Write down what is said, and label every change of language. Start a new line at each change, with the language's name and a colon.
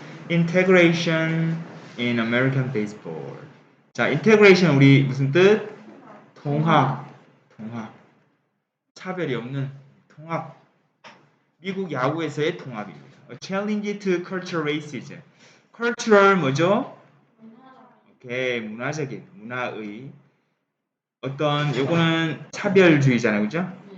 English: integration in American baseball.
Korean: 자, integration 우리 무슨 뜻? 통합. 차별이 없는 통합. 미국 야구에서의 통합입니다.
English: A challenge to cultural racism.
Korean: cultural 뭐죠? 오케이, 문화의 어떤 요거는 차별주의잖아요, 그죠?